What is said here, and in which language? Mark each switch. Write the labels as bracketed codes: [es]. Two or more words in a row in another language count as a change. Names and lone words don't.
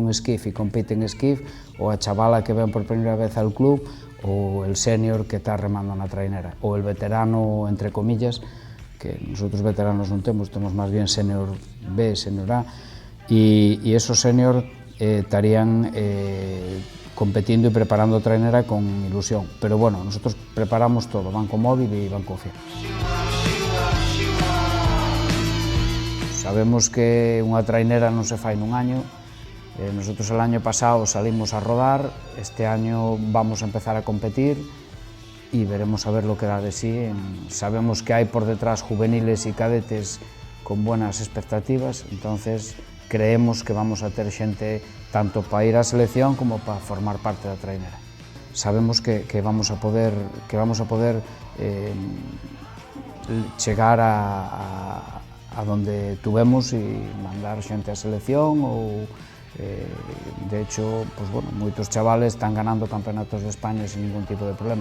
[gl] un esquif e compite en esquif, ou a chavala que ven por primeira vez [es] al club, [gl] ou el senior que está remando na trainera, ou el veterano, [es] entre comillas, que nosotros veteranos [gl] non temos máis bien senior B, senior A, e esos senior estarían competindo y preparando trainera con ilusión. [es] Pero bueno, nosotros preparamos todo, van con móvil y van con fiel. [gl] Sabemos que unha trainera non se fai nun año. [es] Nosotros el año pasado salimos a rodar, este año vamos a empezar a competir y veremos a ver lo que da de sí. Sabemos que hay por detrás juveniles y cadetes con buenas expectativas, entonces creemos que vamos a [gl] ter xente tanto para ir á selección como para formar parte da trainera. [es] Sabemos que vamos a poder chegar a donde tuvemos [gl] e mandar xente á selección ou [es] de hecho, pues bueno, [gl] moitos chavales [es] están ganando campeonatos de España sin ningún tipo de problema.